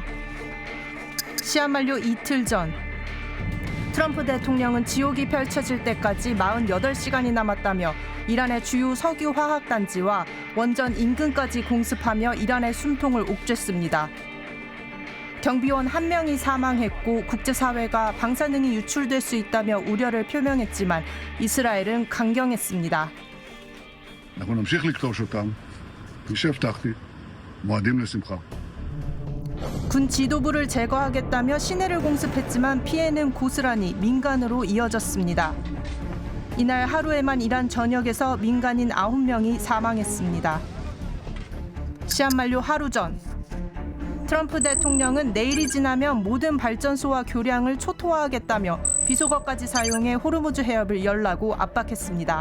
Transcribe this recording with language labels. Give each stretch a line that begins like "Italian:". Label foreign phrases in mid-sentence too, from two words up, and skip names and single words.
Korean: 시한 만료 이틀 전 트럼프 대통령은 지옥이 펼쳐질 때까지 48시간이 남았다며 이란의 주요 석유 화학단지와 원전 인근까지 공습하며 이란의 숨통을 옥죄습니다. 경비원 1명이 사망했고 국제사회가 방사능이 유출될 수 있다며 우려를 표명했지만 이스라엘은 강경했습니다.
Hebrew: אנחנו נמשיך לכתוש אותם, כפי שהבטחתי, מועדים לשמחה.
Korean: 군 지도부를 제거하겠다며 시내를 공습했지만 피해는 고스란히 민간으로 이어졌습니다. 이날 하루에만 이란 전역에서 민간인 9명이 사망했습니다. 시한 만료 하루 전 트럼프 대통령은 내일이 지나면 모든 발전소와 교량을 초토화하겠다며 비속어까지 사용해 호르무즈 해협을 열라고 압박했습니다.